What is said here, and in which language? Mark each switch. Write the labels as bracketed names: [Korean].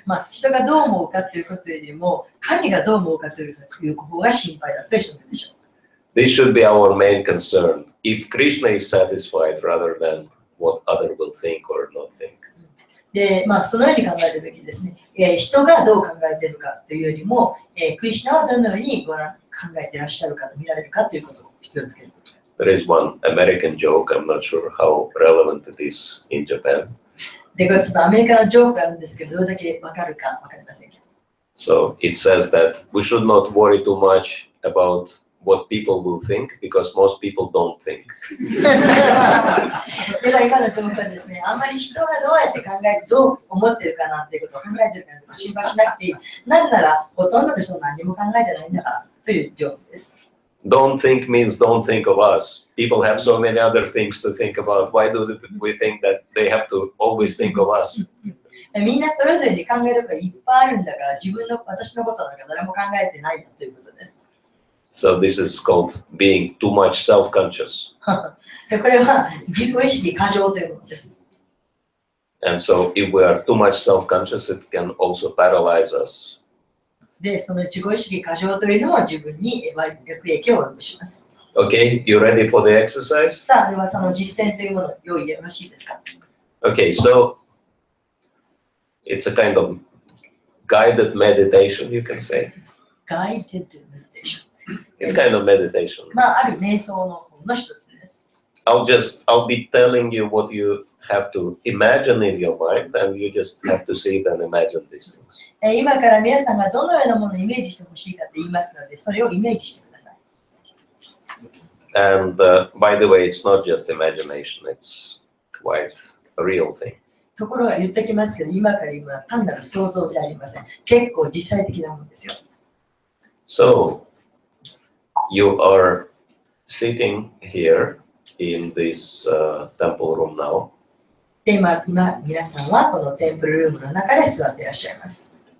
[Japanese] 人がどう思うかということよりも、神がどう思うかという方が心配だという人もいるでしょう。 [English] This should be our main concern. If Krishna is satisfied rather than what other will think or not think. [Japanese] で、そのように考えるべきですね。人がどう考えているかというよりも、クリシュナはどのように考えていらっしゃるかと見られるかということを気をつけること。 [English] There is one American joke, I'm not sure how relevant it is in Japan. [Japanese] で、これちょっとアメリカのジョークあるんですけど、どれだけわかるかわかりませんけど。 [English] So it says that we should not worry too much about what people will think because most people don't think. [Japanese] では今のジョークはですね、あんまり人がどうやって考えてどう思ってるかなっていうことを考えてるから心配しなくていい。なぜならほとんどの人は何も考えてないんだからというジョークです。 [English] Don't think means don't think of us. People have so many other things to think about. Why do we think that they have to always think of us? [Japanese] みんなそれぞれに考えることがいっぱいあるんだから私のことなんか誰も考えてないんだということです。 [English] So this is called being too much self-conscious. [Japanese] でこれは自己意識過剰というものです。 [English] And so if we are too much self-conscious, it can also paralyze us. [Japanese] で、その自己意識過剰というのは自分に悪影響を及ぼします。 [English] Okay, you ready for the exercise? [Japanese] さあ、ではその実践というものを用意でよろしいですか？ [English] Okay, so it's a kind of guided meditation, you can say. Guided meditation. It's kind of meditation. [Japanese] まあ、ある瞑想の方の一つです。 [English] I'll be telling you what you have to imagine in your mind, and you just have to see it and imagine these things. [Japanese] 今から皆さんがどのようなものをイメージしてほしいかって言いますので、それをイメージしてください。 [English] And by the way, it's not just imagination, it's quite a real thing. [Japanese] ところが言ってきますけど、今から今は単なる想像じゃありません。結構実際的なものですよ。 [English] So, you are sitting here in this temple room now. [Japanese] で、今皆さんはこのテンプルルームの中で座っていらっしゃいます。